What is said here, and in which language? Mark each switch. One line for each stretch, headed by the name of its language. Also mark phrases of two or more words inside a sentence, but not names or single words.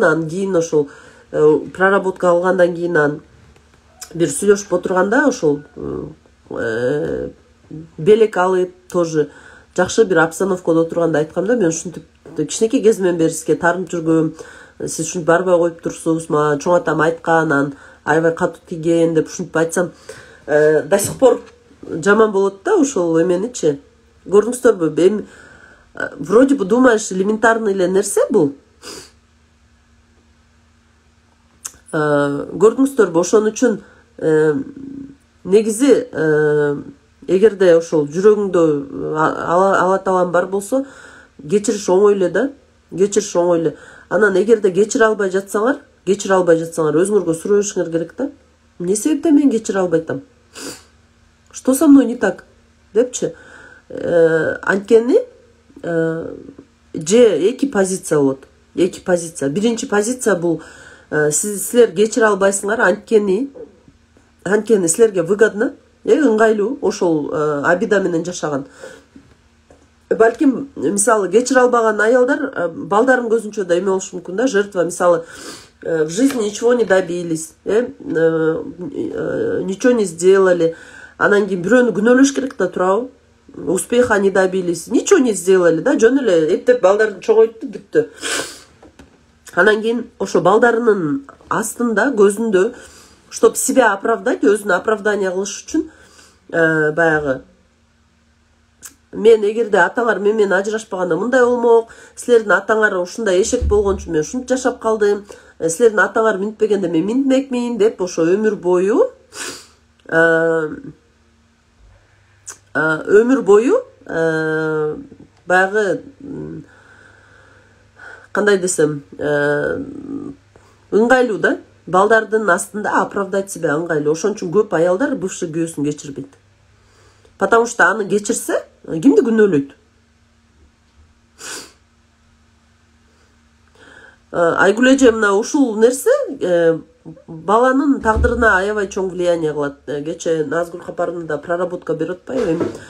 Kyrgyz: Анан кийин ошол проработка алгандан кийин анан бир сүйлөшүп отурганда ошол белек алып тоже жакшы бир обстановкада отурганда айткам да, мен ушинтип кичинекей кезимден бери сизге таарынып жүргөм, сиз ушинтип барбай коюп турсуңуз, мага чоң атам айткан, анан аябай катуу тийген деп ушинтип айтсам,
Russian: до сих пор
Kyrgyz: жаман болот да ошол эменичи. Көрдүңүздөрбү? Эми
Russian: вроде бы думаешь,
Kyrgyz: элементарный эле нерсе бул. Көрдүңүздөрбү? Ошон үчүн негизи эгерде ошол жүрөгүңдө Алла Таалам бар болсо, кечириш оңой эле да, кечириш оңой эле. Анан эгерде кечире албай жатсаңар, өзүңөргө суроо беришиңер керек да. Эмне себептен мен кечире албай атам?
Russian: Что со мной не так?
Kyrgyz: Депчи. Анткени же эки позиция болот. Эки позиция. Биринчи позиция бул силер кечире албайсыңар, анткени силерге выгодно, ыңгайлуу ошол обида менен жашаган. Балким мисалы кечире албаган аялдар балдарын көзүнчө да эме болушу мүмкүн да, жертва.
Russian: Мисалы в жизни ничего не добились, ничего не сделали.
Kyrgyz: Анан кийин бирөөнү күнөөлөш керек да, туурабы?
Russian: Успеха не добились, ничего не сделали да,
Kyrgyz: жөн эле эптеп балдарын чогойтtu бүттү. Анан кийин ошо балдарынын астында, көзүндө,
Russian: чтоб себя оправдать,
Kyrgyz: өзүнө оправдание кылыш үчүн баягы, мен эгерде атаңар менен ажырашпаганда мындай болмок, силердин атаңар ушундай эшек болгон үчүн мен ушинтип жашап калдым, силердин атаңар минтпегенде мен минтмекмин деп, ошо өмүр бою баягы кандай десем, ыңгайлуу да, балдардын астында
Russian: оправдать себя
Kyrgyz: ыңгайлуу. Ошон үчүн көп аялдар бывший күйөөсүн кечирбейт.
Russian: Потому что
Kyrgyz: аны кечирсе, кимди күнөөлөйт? Айгүл эже мына ушул нерсе баланын тагдырына аябай чоң влияние кылат. Кече Назгүл Капарында проработка берип атпайбы?